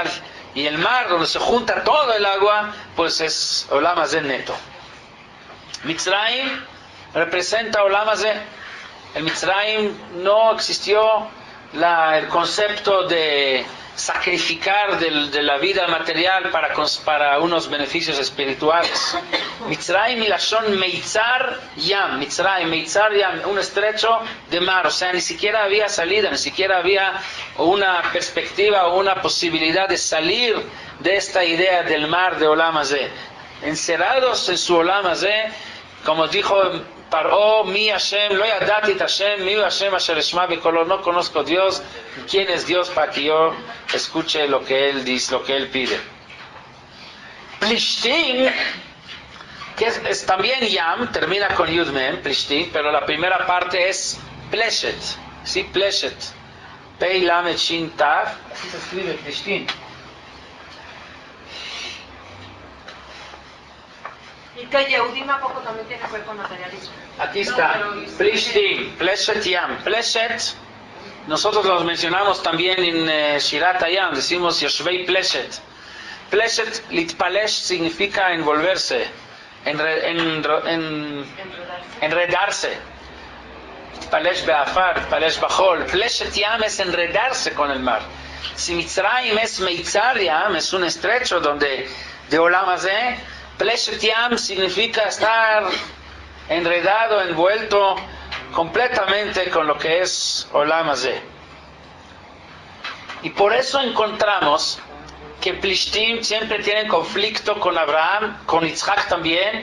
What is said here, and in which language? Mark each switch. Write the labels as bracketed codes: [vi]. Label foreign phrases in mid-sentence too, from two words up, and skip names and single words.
[es] Y el mar, donde se junta todo el agua, pues es [he] עולם הזה [es] neto. Mitzrayim representa [he] עולם הזה. [es] En Mitzrayim no existió el concepto de sacrificar de la vida material para unos beneficios espirituales. [he] מצרים מלשון מיצר ים. מצרים מיצר ים, [es] un estrecho de mar. O sea, ni siquiera había salida, ni siquiera había una perspectiva o una posibilidad de salir de esta idea del mar de [he] עולם הזה. [es] Encerrados en su [he] עולם הזה, [es] como dijo Paró, [he] מי השם לא ידעתי את השם מי השם אשר אשמע בקולו, [es] no conozco Dios, quién es Dios para que yo escuche lo que Él dice, lo que Él pide. Plishtim, que es también Yam, termina con [he] יוד מם, [es] Plishtim, pero la primera parte es Pleshet, ¿sí? [he] פלשת פא למד שין תו, [es] así se escribe Plishtim. Y que Yehudim a poco también tiene que ver con materialismo. Aquí está, [he] פלשתים פלשת ים פלשת, [es] nosotros los mencionamos también en Shirat Hayam, decimos [he] יושבי פלשת. [es] Pleshet, Litpalesh significa envolverse, enredarse. [he] להתפלש בעפר להתפלש בחול. פלשת ים [es] es enredarse con el mar. Si Mitzrayim es [he] מיצר ים, [es] es un estrecho donde de [he] עולם הזה, פלשת ים [es] significa estar enredado, envuelto completamente con lo que es [he] עולם הזה. [es] Y por eso encontramos que Plishtim siempre tienen conflicto con Abraham, con Yitzhak también.